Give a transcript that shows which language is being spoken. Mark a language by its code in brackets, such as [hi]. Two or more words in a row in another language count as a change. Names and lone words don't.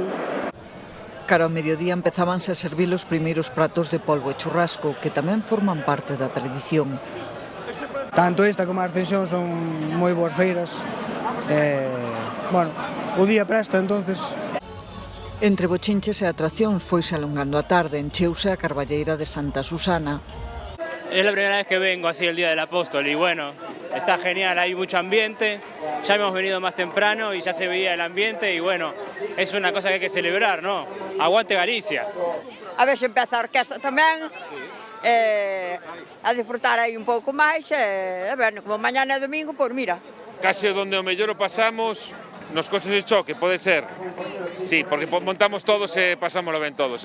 [gl] Cara ao mediodía empezábanse a servir os primeiros pratos de polvo e churrasco, que tamén forman parte da tradición. Tanto esta como a Ascensión son moi boas feiras. Bueno, o día presta, entonces. Entre bochinches e atraccións foise alongando a tarde, encheuse a Carballeira de Santa Susana. [es] Es la primera vez que vengo así el Día del Apóstol y bueno, está genial, hay mucho ambiente, ya hemos venido más temprano y ya se veía el ambiente y bueno, es una cosa que hay que celebrar, ¿no? Aguante Galicia. [gl] A ver se empeza a orquesta tamén, a disfrutar aí un pouco máis, a ver, como mañana é domingo, pois mira. Case donde o mellor o pasamos nos coches de choque, pode ser? Sí, porque montamos todos e pasámoslo ben todos.